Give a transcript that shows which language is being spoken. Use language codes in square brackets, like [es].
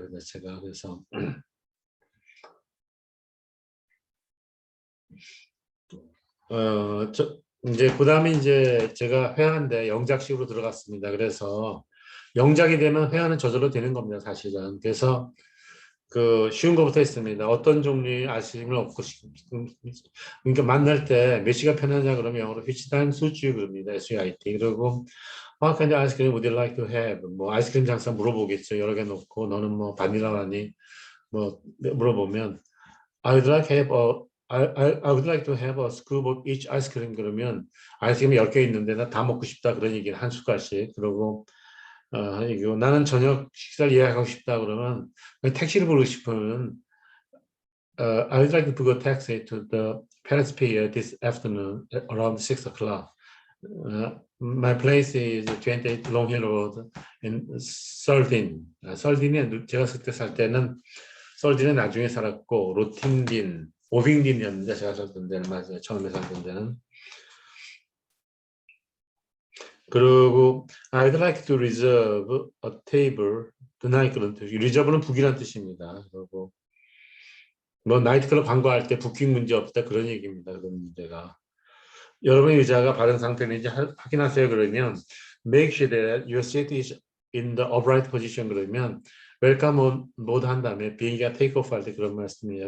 [ko] 그래서 제가 그래서 이제 그다음에 이제 제가 회화인데 영작식으로 들어갔습니다. 그래서 영작이 되면 회화는 저절로 되는 겁니다. 사실은. 그래서 그 쉬운 것부터 했습니다. 어떤 종류의 아이스크림을 먹고 그러니까 만날 때 몇 시가 편하냐 그러면 영어로 [en] which time suits you [ko] 그럽니다. [en] SUIT. 그리고 what kind of ice cream would you like to have? [ko] 뭐 아이스크림 장사 물어보겠죠. 여러 개 놓고 너는 뭐 바닐라니 뭐 물어보면 [en] I would like have a I would like to have a scoop of each ice cream [ko] 그러면 아이스크림이 10개 있는데 나 다 먹고 싶다 그런 얘기를 한 숟갈씩. 그리고 이거 나는 저녁 식사를 예약하고 싶다 그러면 택시를 부르고 싶으면 [en] I would like to book a taxi to the Paris Pier this afternoon at around 6 o'clock. My place is 28 Long Hill Road in Sardin. [ko] 설딘에 제가 그때 살 때는 설딘에 나중에 살았고 로팅딘, 오빙딘이었는데 제가 살던 데는 맞아요. 처음에 살던 데는. 그리고 [en] I'd like to reserve a table tonight [ko] 그런 뜻. reserve는 북이란 뜻입니다. 그리고 뭐 나이트클럽 광고할 때 부킹 문제 없다 그런 얘기입니다. 그런 문제가. 여러분의 의자가 바른 상태인지 확인하세요. 그러면 [en] make sure that your seat is in the upright position [ko] 그러면 웰컴 모드 한 다음에 비행기가 테이크오프 할 때 그런 말씀이에요.